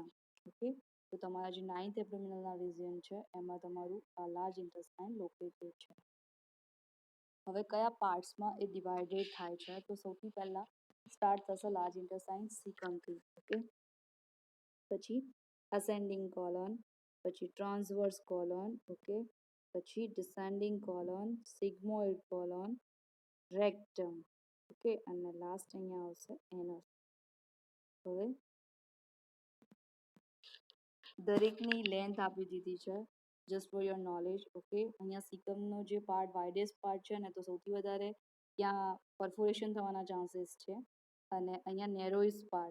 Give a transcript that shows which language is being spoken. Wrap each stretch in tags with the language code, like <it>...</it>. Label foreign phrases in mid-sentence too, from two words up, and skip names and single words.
<gu>ઓકે, તો તમારા જે 9th એબ્ડોમિનલના રિજિયન છે એમાં તમારું આ</gu> <en>large intestine located</en> <gu>છે. હવે કયા પાર્ટ્સમાં એ ડિવાઇડેડ થાય છે? તો સૌથી પહેલાં સ્ટાર્ટ થશે</gu> <en>large intestine</en> <gu>સિકમથી.</gu> <en>ઓકે, પછી ascending colon, પછી transverse colon, ઓકે, પછી descending colon, sigmoid colon, rectum,</en> <gu>ઓકે, અને લાસ્ટ અહીંયા આવશે એનસ. હવે દરેકની લેન્થ આપી દીધી છે</gu> <en>just for your knowledge.</en> <gu>ઓકે, અહીંયા સિકમનો જે પાર્ટ</gu> <en>widest part</en> <gu>છે ને, તો સૌથી વધારે ત્યાં પરફોરેશન થવાના ચાન્સીસ છે, અને અહીંયા</gu> <en>narrowest part.</en>